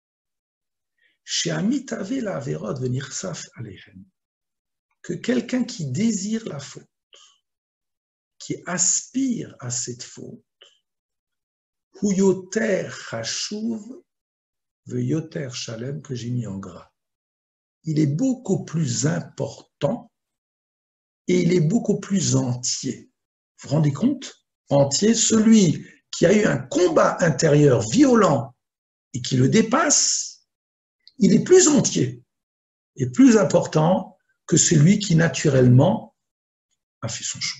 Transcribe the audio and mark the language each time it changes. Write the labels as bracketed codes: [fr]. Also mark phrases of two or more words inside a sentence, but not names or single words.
[fr] que quelqu'un qui désire la faute, qui aspire à cette faute, [he] הוא יותר חשוב ויותר שלם, [fr] que j'ai mis en gras, il est beaucoup plus important et il est beaucoup plus entier. Vous vous rendez compte? Entier, celui qui a eu un combat intérieur violent et qui le dépasse, il est plus entier et plus important que celui qui naturellement a fait son choix.